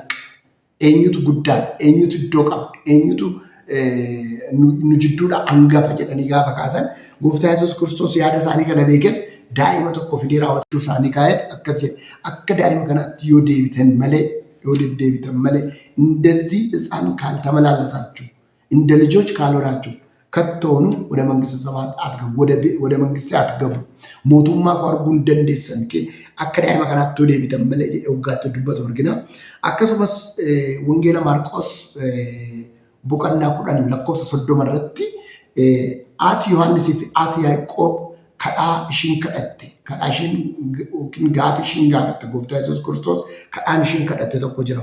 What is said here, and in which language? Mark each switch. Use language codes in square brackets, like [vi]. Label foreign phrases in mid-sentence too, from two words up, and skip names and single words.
[om] Eenyutu guddaadha? Eenyutu iddoo qaba? Eenyutu nu jidduudhaa hangafa jedhanii gaafa kaasan gooftaa Yesuus Kiristoos yaada isaanii kana beekee daa'ima tokko fidee raawwachuu isaanii kaa'eet akkas jedhe. Akka daa'ima kanaatti yoo deebitan malee [am] እንደዚህ ሕፃን ካልተመላለሳችሁ እንደ ልጆች ካልሆናችሁ ከቶኑ ወደ መንግስተ ሰማያት አትገቡ፣ ወደ መንግስቴ አትገቡ። ሞቱማ ቆርቡ እንደንደሰን [om] akka daa'ima kanaatti yoo deebitan malee jedhee waggaatti dubbatu argina. Akkasumas wangeela Maarqos boqonnaa 10:30 irratti haati Yohaannisii fi haati Yaaqoob kadhaa ishiin kadhatte, kadhaa ishiin yookiin gaafa ishiin gaafatte gooftaa Yesuus Kiristoos kadhaan ishiin kadhatte tokko jira.